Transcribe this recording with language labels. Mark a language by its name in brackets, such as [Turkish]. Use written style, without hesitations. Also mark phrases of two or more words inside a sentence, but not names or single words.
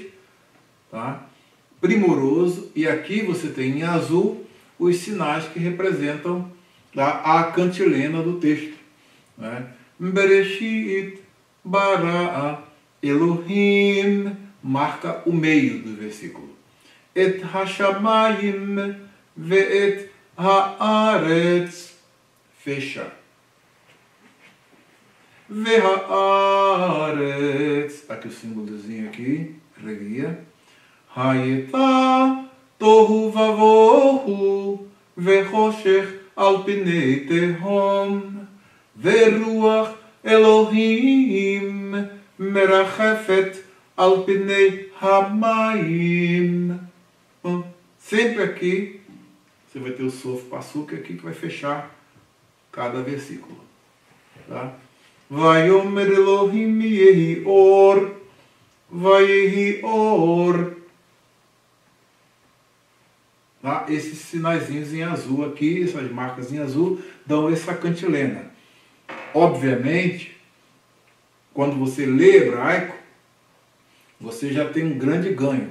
[Portuguese] Tá? Primoroso. E aqui você tem em azul os sinais que representam a cantilena do texto. Né? [Hebrew] בראשית ברא אלהים, [Portuguese] marca o meio do versículo. [Hebrew] את השמים ואת הארץ, [Portuguese] fecha. Ve'haaretz, aqui o símbolozinho aqui, revia. [Hebrew] היתה תהו ובהו וחשך על פני תהום ורוח אלהים מרחפת על פני המים. [Portuguese] Sempre aqui você vai ter o [Hebrew] סוף פסוק [Portuguese] aqui que vai fechar cada versículo. Tá? [Hebrew] ויאמר אלהים יהי אור, ויהי אור. [Portuguese] Tá? Esses sinaizinhos em azul aqui, essas marcas em azul, dão essa cantilena. Obviamente, quando você lê hebraico, você já tem um grande ganho.